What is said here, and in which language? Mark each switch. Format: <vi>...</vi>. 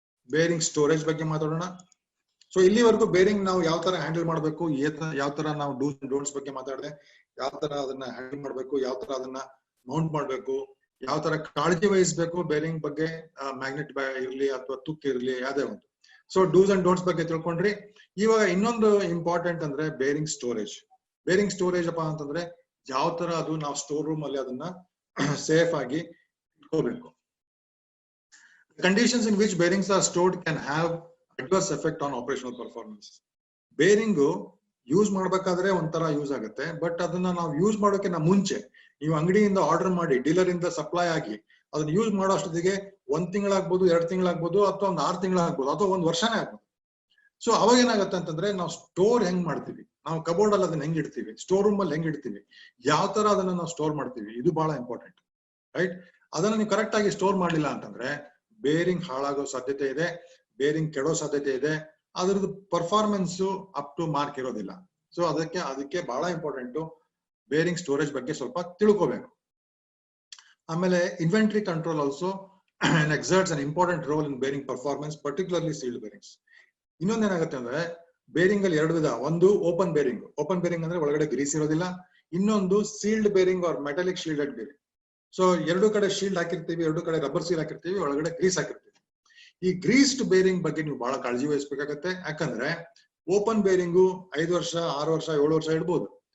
<kn>Bearing storage ಬಗ್ಗೆ ಮಾತಾಡೋಣ. So ಇಲ್ಲಿವರೆಗೂ ಬೇರಿಂಗ್ ನಾವು ಯಾವ ತರ ಹ್ಯಾಂಡಲ್ ಮಾಡಬೇಕು, ಯಾವ ತರ ನಾವು ಡೂಸ್ ಅಂಡ್ ಡೋಂಟ್ಸ್ ಬಗ್ಗೆ ಮಾತಾಡಿದೆ, ಯಾವ ತರ ಅದನ್ನ ಹ್ಯಾಂಡಲ್ ಮಾಡಬೇಕು, ಯಾವ ತರ ಅದನ್ನ ಮೌಂಟ್ ಮಾಡಬೇಕು, ಯಾವ ತರ ಕಾಳಜಿ ವಹಿಸಬೇಕು ಬೇರಿಂಗ್ ಬಗ್ಗೆ, ಮ್ಯಾಗ್ನೆಟ್ ಇರ್ಲಿ ಅಥವಾ ತುಕ್ ಇರ್ಲಿ ಯಾವ್ದೇ ಒಂದು. ಸೊ ಡೂಸ್ ಅಂಡ್ ಡೋಂಟ್ಸ್ ಬಗ್ಗೆ ತಿಳ್ಕೊಂಡ್ರಿ. ಇವಾಗ ಇನ್ನೊಂದು ಇಂಪಾರ್ಟೆಂಟ್ ಅಂದ್ರೆ ಬೇರಿಂಗ್ ಸ್ಟೋರೇಜ್. ಬೇರಿಂಗ್ ಸ್ಟೋರೇಜ್ ಅಪ್ಪ ಅಂತಂದ್ರೆ ಯಾವ ತರ ಅದು ನಾವು ಸ್ಟೋರ್ ರೂಮ್ ಅಲ್ಲಿ ಅದನ್ನ ಸೇಫ್ ಆಗಿ ಇಟ್ಕೋಬೇಕು.</kn> <en>Conditions in which bearings are stored can have adverse effect on operational performance.</en> <kn>Bearing use ಮಾಡ್ಬೇಕಾದ್ರೆ ಒಂಥರ ಯೂಸ್ ಆಗುತ್ತೆ, ಬಟ್ ಅದನ್ನ ನಾವು ಯೂಸ್ ಮಾಡೋಕೆ ಮುಂಚೆ ನೀವು ಅಂಗಡಿಯಿಂದ ಆರ್ಡರ್ ಮಾಡಿ ಡೀಲರ್ ಇಂದ ಸಪ್ಲೈ ಆಗಿ ಅದನ್ನ ಯೂಸ್ ಮಾಡೋ ಅಷ್ಟೊತ್ತಿಗೆ 1 ತಿಂಗಳಾಗ್ಬೋದು, 2 ತಿಂಗಳಾಗ್ಬೋದು, ಅಥವಾ ಒಂದು 6 ತಿಂಗಳಾಗ್ಬೋದು, ಅಥವಾ 1 ವರ್ಷನೇ ಆಗ್ಬೋದು. ಸೊ ಅವಾಗ ಏನಾಗುತ್ತೆ ಅಂತಂದ್ರೆ ನಾವು ಸ್ಟೋರ್ ಹೆಂಗ್ ಮಾಡ್ತೀವಿ, ನಾವು ಕಬೋರ್ಡ್ ಅಲ್ಲಿ ಅದನ್ನ ಹೆಂಗ್ ಇಡ್ತೀವಿ, ಸ್ಟೋರ್ ರೂಮ್ ಅಲ್ಲಿ ಹೆಂಗ್ ಇಡ್ತೀವಿ, ಯಾವ ತರ ಅದನ್ನ ನಾವು ಸ್ಟೋರ್ ಮಾಡ್ತೀವಿ, ಇದು ಬಹಳ ಇಂಪಾರ್ಟೆಂಟ್. ರೈಟ್? ಅದನ್ನ ನೀವು ಕರೆಕ್ಟ್ ಆಗಿ ಸ್ಟೋರ್ ಮಾಡ್ಲಿಲ್ಲ ಅಂತಂದ್ರೆ ಬೇರಿಂಗ್ ಹಾಳಾಗೋ ಸಾಧ್ಯತೆ ಇದೆ, ಬೇರಿಂಗ್ ಕೆಡೋ ಸಾಧ್ಯತೆ ಇದೆ, ಅದ್ರದ್ದು ಪರ್ಫಾರ್ಮೆನ್ಸ್</kn> <en>up to mark</en> <kn>ಇರೋದಿಲ್ಲ. ಸೊ ಅದಕ್ಕೆ ಬಹಳ ಇಂಪಾರ್ಟೆಂಟ್ ಬೇರಿಂಗ್ ಸ್ಟೋರೇಜ್ ಬಗ್ಗೆ ಸ್ವಲ್ಪ ತಿಳ್ಕೋಬೇಕು. ಆಮೇಲೆ</kn> <en>Inventory control also exerts an important role in bearing performance, particularly sealed bearings.</en> <kn>ಇನ್ನೊಂದೇನಾಗುತ್ತೆ ಅಂದ್ರೆ ಬೇರಿಂಗ್ ಅಲ್ಲಿ 2 ವಿಧ. ಒಂದು ಓಪನ್ ಬೇರಿಂಗ್. ಓಪನ್ ಬೇರಿಂಗ್ ಅಂದ್ರೆ ಒಳಗಡೆ ಗ್ರೀಸ್ ಇರೋದಿಲ್ಲ. ಇನ್ನೊಂದು sealed bearing R metallic shielded bearing. So 2 ಕಡೆ ಶೀಲ್ಡ್ ಹಾಕಿರ್ತೀವಿ, 2 ಕಡೆ ರಬ್ಬರ್ ಸೀಲ್ ಹಾಕಿರ್ತೀವಿ, ಒಳಗಡೆ ಗ್ರೀಸ್ ಹಾಕಿರ್ತೀವಿ. ಈ ಗ್ರೀಸ್ಡ್ ಬೇರಿಂಗ್ ಬಗ್ಗೆ ನೀವು ಬಹಳ ಕಾಳಜಿ ವಹಿಸಬೇಕಾಗತ್ತೆ. ಯಾಕಂದ್ರೆ ಓಪನ್ ಬೇರಿಂಗು 5 ವರ್ಷ, 6 ವರ್ಷ, 7 ವರ್ಷ ಇಡ್ಬೋದು.</kn>